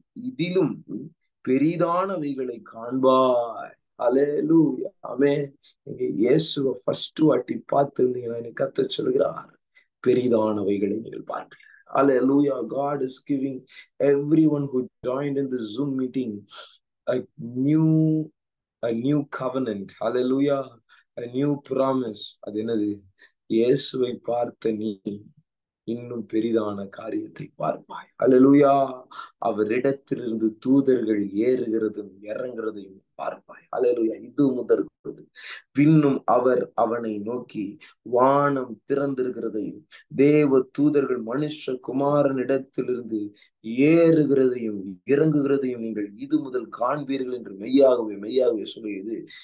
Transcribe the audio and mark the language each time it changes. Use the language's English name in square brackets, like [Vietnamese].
[Tamil] இதிலும் பெரிதானவைகளை காண்பாய். அல்லேலூயா, ஆமென். நீங்க இயேசுவை ஃபர்ஸ்ட் வாட்டி பார்த்திருந்தீங்கன்னா கர்த்தர் சொல்கிறார், பெரிதானவைகளை நீங்கள் பார்ப்பீர்கள். [English] Hallelujah. God is giving everyone who joined in the Zoom meeting a new covenant. Hallelujah. A new promise. [Tamil] அது என்னது? இயேசுவை பார்த்த நீ இன்னும் பெரிதான காரியத்தை பார்ப்பாய். அல்லேலூயா. அவரிடத்திலிருந்து தூதர்கள் ஏறுகிறதும் இறங்குறதையும் பார்ப்பாய். அல்லேலூயா. இது முதற்கொண்டு பின்னும் அவர் அவனை நோக்கி வானம் திறந்திருக்கிறதையும் தேவ தூதர்கள் மனுஷ குமாரனிடத்திலிருந்து ஏறுகிறதையும் இறங்குகிறதையும் நீங்கள் இது முதல் காண்பீர்கள் என்று மெய்யாகவே சொல்லுகிறது.